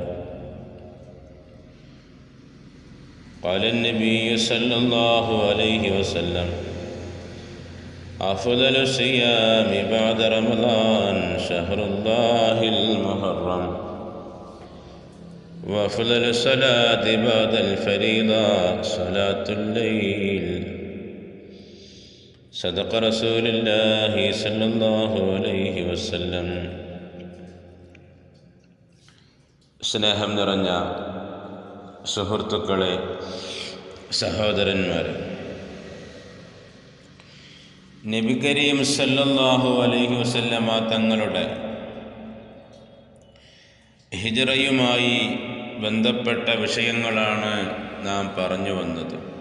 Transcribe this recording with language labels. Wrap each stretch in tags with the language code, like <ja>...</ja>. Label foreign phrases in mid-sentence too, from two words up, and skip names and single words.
<ar>قال النبي صلى الله عليه وسلم: أفضل الصيام بعد رمضان شهر الله المحرم، وأفضل الصلاة بعد الفريضة صلاة الليل. صدق رسول الله صلى الله عليه وسلم.</ar> <ml>സ്നേഹം നിറഞ്ഞ സുഹൃത്തുക്കളെ, സഹോദരന്മാരെ, നബി കരീം</ml> <ar>صلى الله عليه وسلم</ar> <ml>തങ്ങളുടെ ഹിജ്റയുമായി ബന്ധപ്പെട്ട വിഷയങ്ങളാണ് നാം പറഞ്ഞു വന്നത്.</ml>